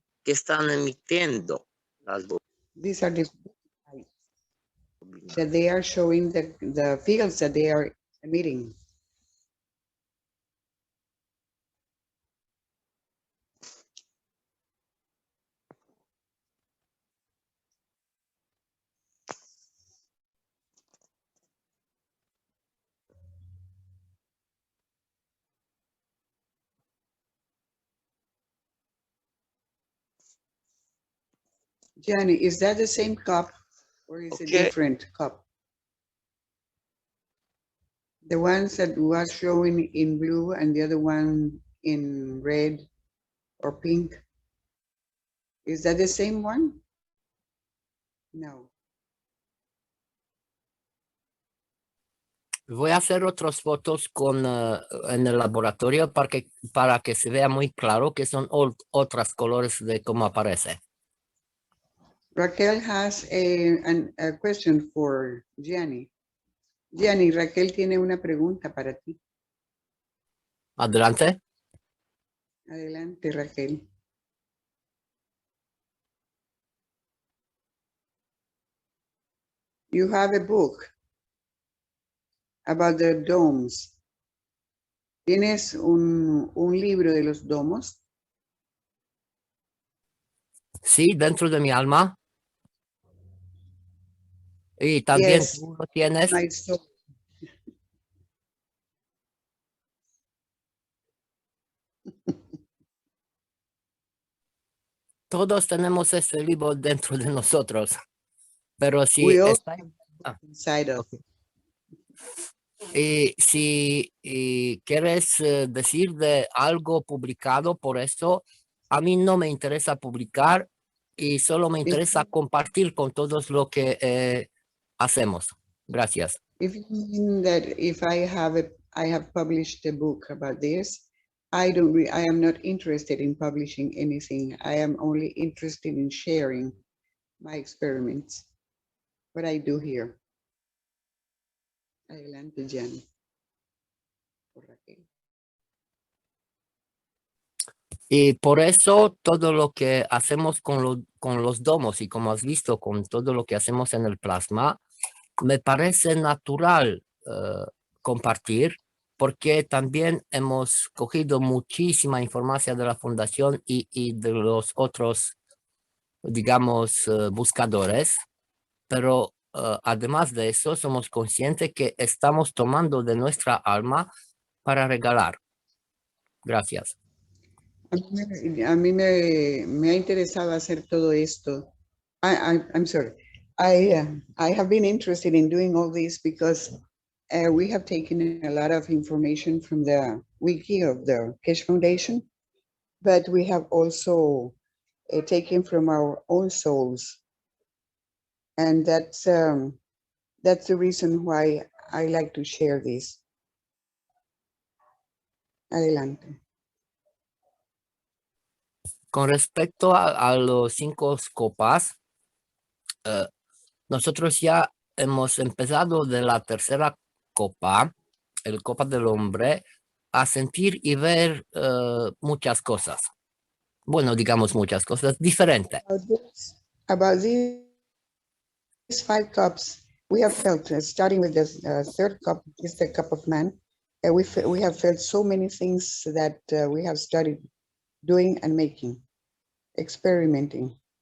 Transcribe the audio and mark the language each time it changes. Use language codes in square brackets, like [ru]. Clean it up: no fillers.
[es] que están emitiendo las [en] these are the that they are showing the fields that they are emitting. Jenny, is that the same cup or is it Okay. different cup? The ones that was showing in blue and the other one in red or pink. Is that the same one? No. [es] Voy a hacer otras fotos en el laboratorio para que se vea muy claro que son otros colores de cómo aparece. [en] Raquel has a question for Gianni. [es] Gianni, Raquel tiene una pregunta para ti. Adelante. Adelante, Raquel. [en] You have a book about the domes. [es] ¿Tienes un libro de los domos? Sí, dentro de mi alma. Y también [en] Yes, [es] tú lo tienes. [en] my soul. [es] Todos tenemos ese libro dentro de nosotros. Pero si [en] We all [es] está [en] have a book inside of. [es] y si quieres decir de algo publicado, por eso a mí no me interesa publicar y solo me interesa compartir con todos lo que hacemos. Gracias. [en] If you mean that if I have published a book about this, I am not interested in publishing anything. I am only interested in sharing my experiments, what I do here. [es] Adelante, Jan. Y por eso todo lo que hacemos con los domos y como has visto con todo lo que hacemos en el plasma, me parece natural compartir porque también hemos cogido muchísima información de la fundación y de los otros, digamos, buscadores, pero además de eso, somos conscientes que estamos tomando de nuestra alma para regalar. Gracias. A mí me ha interesado hacer todo esto. [en] I'm sorry. I have been interested in doing all this because we have taken a lot of information from the wiki of the Keshe Foundation, but we have also taken from our own souls. And that's the reason why I like to share this. [es] Adelante. Con respecto a los 5 copas, nosotros ya hemos empezado de la tercera copa, el copa del hombre, a sentir y ver muchas cosas. Bueno, digamos muchas cosas diferentes. [en] About these 5 cups, we have felt, starting with the third cup, is the cup of man, we have felt so many things that we have started doing and making, experimenting.